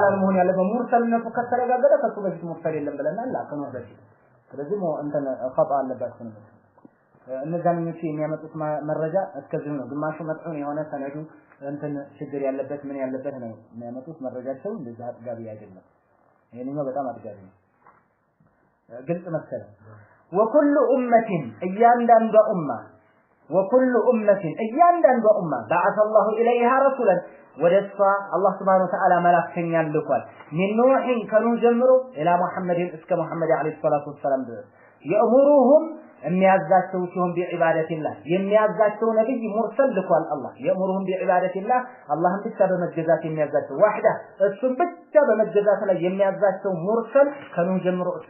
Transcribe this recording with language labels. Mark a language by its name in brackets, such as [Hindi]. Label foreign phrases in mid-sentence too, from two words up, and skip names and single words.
[Amharic] መሆን ያለበት ሙርሰልነቱ ከተረጋገጠ ከሱ በፊት ሙርሰል የለም ብለናል ከኑህ በፊት ስለዚህ እንትን ኸጣ አለባችሁ ነው እነዛኞቹ የሚያመጡት መረጃ እስከዚህ ነው ግማሹ መጥፎ የሆነ ሰነዱ እንትን ችግር ያለበት ምን ያለበት ነው የሚያመጡት መረጃቸው እንደዛ አጥጋቢ አይደለም ይሄንኛው በጣም አጥጋቢ ነው ግልጽ መሰለ [Arabic] وكل امه [Amharic] እያንዳንዱ ኡማ [Arabic] بعث الله اليها رسولا [Amharic] ወደሷ አላህ [Arabic] سبحانه وتعالى [Amharic] መላእክተኛን ልኳል [Arabic] من نوح [Amharic] ከኑህ ጀምሮ [Arabic] الى محمد [Amharic] እስከ መሐመድ [Arabic] عليه الصلاة والسلام [Amharic] ድረስ يأمرهم የሚያዛቸው ሲሆን ቢዒባደቲላህ የሚያዛቸው ነብይ ሙርሰል ልኳል አላህ يأمرهم ቢዒባደቲላህ አላህን ብቻ በመገዛት የሚያዛቸው ዋህዳ እሱን ብቻ በመገዛት ላይ የሚያዛቸው ሙርሰል ከኑህ ጀምሮ እስከ